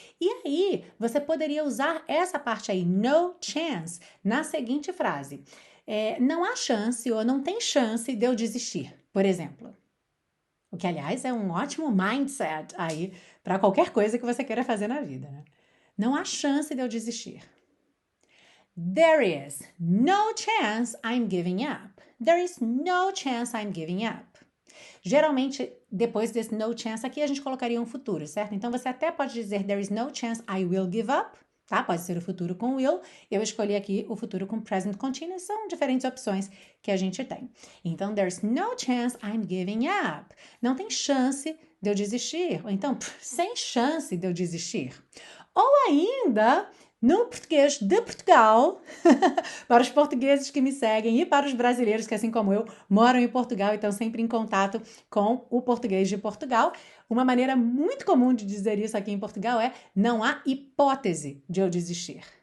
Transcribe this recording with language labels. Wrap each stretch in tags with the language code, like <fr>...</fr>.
<pt>E aí, você poderia usar essa parte aí, no chance, na seguinte frase. Não há chance ou não tem chance de eu desistir, por exemplo. O que, aliás, é um ótimo mindset aí para qualquer coisa que você queira fazer na vida, né? Não há chance de eu desistir.</pt> <en>There is no chance I'm giving up. There is no chance I'm giving up.</en> <pt>Geralmente, depois desse no chance aqui, a gente colocaria um futuro, certo? Então, você até pode dizer</pt> <en>there is no chance I will give up, tá?</en> <pt>Pode ser o futuro com will. Eu escolhi aqui o futuro com present continuous. São diferentes opções que a gente tem.</pt> <en>Então, there's no chance I'm giving up.</en> <pt>Não tem chance de eu desistir. Ou então, sem chance de eu desistir. Ou ainda, no português de Portugal, para os portugueses que me seguem e para os brasileiros que, assim como eu, moram em Portugal e estão sempre em contato com o português de Portugal, uma maneira muito comum de dizer isso aqui em Portugal é não há hipótese de eu desistir.</pt>